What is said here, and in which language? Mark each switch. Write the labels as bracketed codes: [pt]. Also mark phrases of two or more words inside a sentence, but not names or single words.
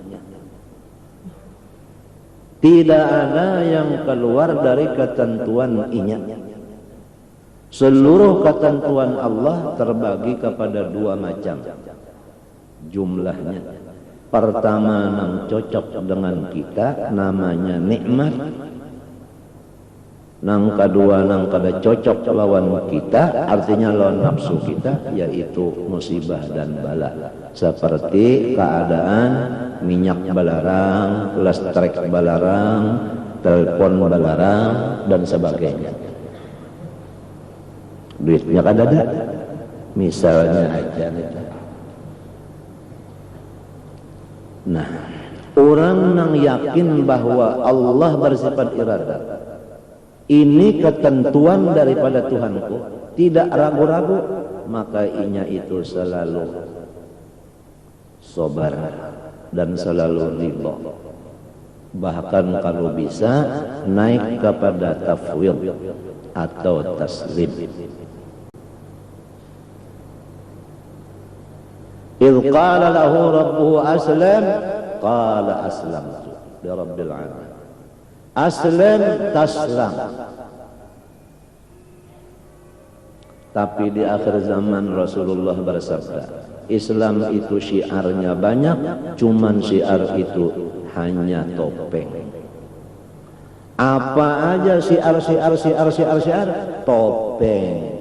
[id] Tidak ada yang keluar dari ketentuan inya. Seluruh ketentuan Allah terbagi kepada dua macam jumlahnya. Pertama yang cocok dengan kita namanya nikmat. [bjn] Nang kedua nang kada cocok lawan kita, artinya lawan nafsu kita, yaitu musibah dan bala. [id] Seperti keadaan minyak balarang, listrik balarang, telepon balarang dan sebagainya. [bjn] Duitnya kada ada, misalnya aja nih. [id] Nah, orang yang yakin bahwa Allah bersifat iradat, ini ketentuan daripada Tuhanku, tidak ragu-ragu, maka inya itu selalu sabar dan selalu ridha. Bahkan kalau bisa naik kepada tafwid atau taslim. [ar] إذ قال له ربه أسلم قال أسلمت لرب العالمين. أسلم تسلم. [id] Tapi di akhir zaman Rasulullah bersabda, Islam itu syiarnya banyak, cuman syiar itu hanya topeng. Apa aja syiar, topeng.